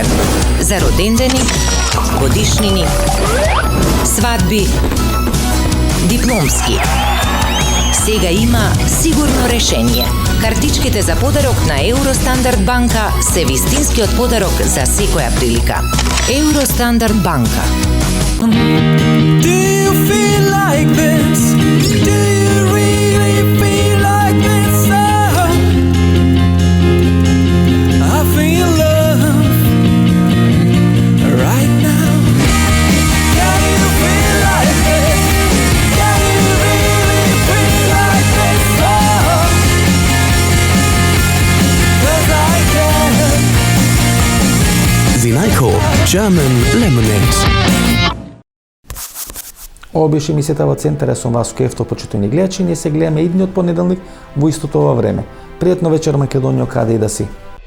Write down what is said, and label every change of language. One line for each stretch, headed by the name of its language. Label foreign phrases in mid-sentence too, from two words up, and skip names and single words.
Macedonian: За родендени, годишнини, свадби, дипломски. Сега има сигурно решение. Картичките за подарок на Евростандард банка се вистинскиот подарок за секоја прилика. Евростандард банка.
English: Do you feel like this? Do you really feel like this? I feel love right now. Can you feel like this? Can you really feel like this? 'Cause I can.
Macedonian: Винајко German Lemonade. Ова беше емисијата во Центар, сум Васко Ефтов, почитувани гледачи, ние се гледаме идниот понеделник во истото ова време. Пријатно вечер, Македонија, каде и да си.